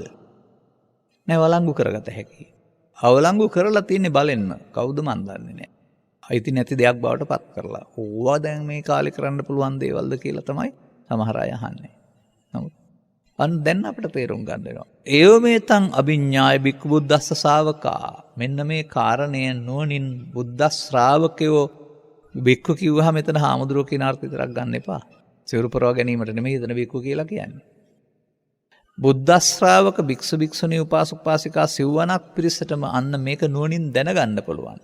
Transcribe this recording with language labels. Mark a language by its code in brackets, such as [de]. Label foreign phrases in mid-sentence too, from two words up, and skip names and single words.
[si] නෑ, වලංගු කරගත හැකි. අවලංගු කරලා තියෙන්නේ බලෙන්න. කවුද මන් දන්නේ නෑ. අයිති නැති දෙයක් බවට පත් කරලා. ඕවා දැන් මේ කාලේ කරන්න පුළුවන් දේවල්ද කියලා තමයි සමහර අය අහන්නේ. නමුත් අන්න දැන් අපිට තේරුම් ගන්න වෙනවා. [pi] ඒව මේතං අභිඤ්ඤාය බික්ඛු බුද්දස්ස ශාවකා. [si] මෙන්න මේ කාරණය නුවණින් බුද්ධ ශ්‍රාවකයෝ බික්ඛු කිව්වහම මෙතන හාමුදුරුවෝ කියන අර්ථය විතරක් ගන්න එපා. සිවුරු පරවා ගැනීමට නෙමෙයි එතන බික්ඛු කියලා කියන්නේ. බුද්ධ ශ්‍රාවක භික්ෂු භික්ෂුණී උපාසක උපාසිකා සිව්වණක් පිරිසටම අන්න මේක නුවණින් දැනගන්න පුළුවන්.